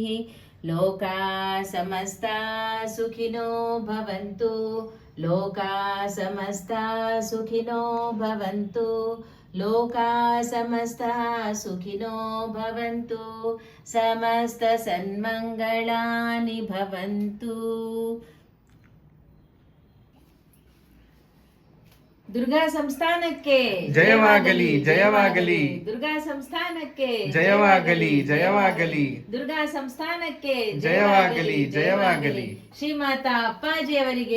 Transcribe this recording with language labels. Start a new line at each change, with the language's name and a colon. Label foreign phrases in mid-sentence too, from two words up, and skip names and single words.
Sanskrit: लोका समस्ता सुखिनो भवन्तु, लोका समस्ता सुखिनो भवन्तु, लोका समस्ता सुखिनो भवन्तु, समस्त सन्मङ्गलानि भवन्तु।
Kannada: ದುರ್ಗಾ ಸಂಸ್ಥಾನಕ್ಕೆ ಜಯವಾಗಲಿ ಜಯವಾಗಲಿ, ದುರ್ಗಾ ಸಂಸ್ಥಾನಕ್ಕೆ ಜಯವಾಗಲಿ ಜಯವಾಗಲಿ, ದುರ್ಗಾ ಸಂಸ್ಥಾನಕ್ಕೆ ಜಯವಾಗಲಿ ಜಯವಾಗಲಿ, ಶ್ರೀಮಾತಾ ಅಪ್ಪಾಜಿಯವರಿಗೆ